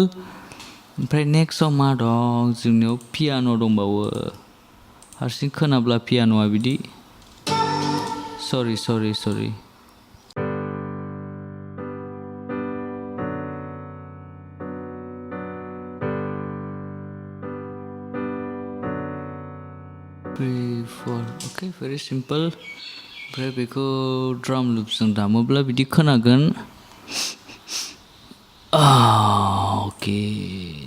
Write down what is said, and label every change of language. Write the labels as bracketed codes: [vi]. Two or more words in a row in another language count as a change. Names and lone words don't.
[brx] ओमफ्राय नेक्स्टआव मा दं जोंनियाव पियान' दंबावो हारसिं खोनाब्ला पियान'आ बिदि सरि [en] Three, four. Okay, very simple. [brx] ओमफ्राय बेखौ [en] drum loops [brx] दामोब्ला बिदि खोनागोन Okay.